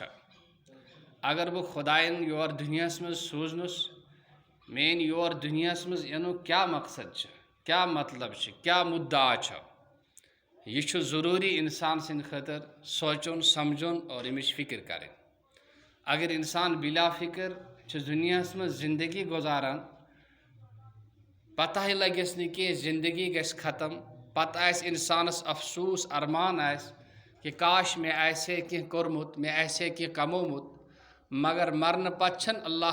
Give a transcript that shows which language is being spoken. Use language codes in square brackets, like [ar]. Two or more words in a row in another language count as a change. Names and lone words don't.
[ks] اگر بہ خدایَن یور دنیاہس مز سوٗزنُس، میٲنۍ یور دنیاہس مز ینُک کیا مقصد چھُ، کیا مطلب چھُ، کیا مدعا چھُ، یہ ضروری انسان سند خاطر سوچن سمجھن اور امچ فکر کریں. اگر انسان بلا فکر دنیا من زندگی گزاران پتہ لگس نی زندگی گژھِ ختم پتہ آسہِ انسانس افسوس ارمان آسہِ کہ کاش میں آسہِ ہے کینٛہہ کوٚرمُت میں آسہِ ہے کینٛہہ کمومُت مگر مرنہٕ پتہٕ چھنہٕ اللہ